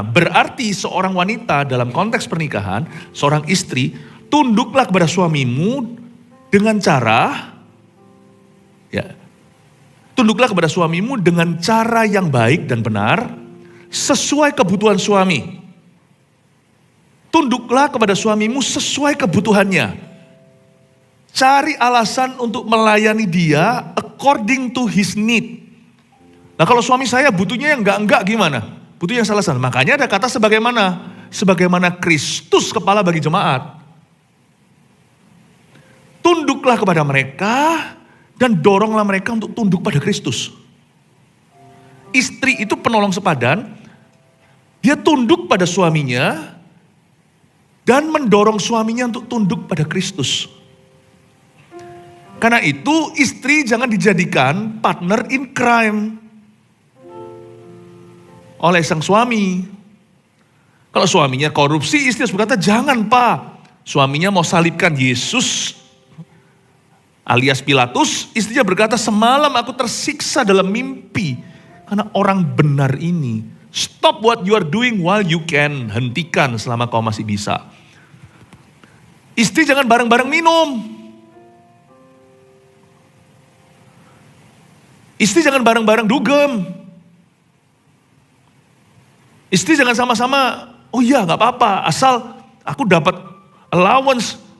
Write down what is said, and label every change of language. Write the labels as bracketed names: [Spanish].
[Indonesian] Berarti seorang wanita dalam konteks pernikahan, seorang istri, tunduklah kepada suamimu dengan cara, tunduklah kepada suamimu dengan cara yang baik dan benar, sesuai kebutuhan suami. Tunduklah kepada suamimu sesuai kebutuhannya. Cari alasan untuk melayani dia [English] according to his need. [Indonesian] Nah kalau suami saya butuhnya yang enggak gimana? Butuh yang salah-salah. Makanya ada kata sebagaimana. Sebagaimana Kristus kepala bagi jemaat. Tunduklah kepada mereka dan doronglah mereka untuk tunduk pada Kristus. Istri itu penolong sepadan. Dia tunduk pada suaminya dan mendorong suaminya untuk tunduk pada Kristus. Karena itu istri jangan dijadikan [English] partner in crime [Indonesian] oleh sang suami. Kalau suaminya korupsi, istri harus berkata, jangan pak. Suaminya mau salibkan Yesus alias Pilatus, istrinya berkata, semalam aku tersiksa dalam mimpi. Karena orang benar ini. [English] Stop what you are doing while you can. [Indonesian] Hentikan selama kau masih bisa. Istri jangan bareng-bareng minum. Istri jangan bareng-bareng dugem. Istri jangan sama-sama, oh iya gak apa-apa, asal aku dapat allowance.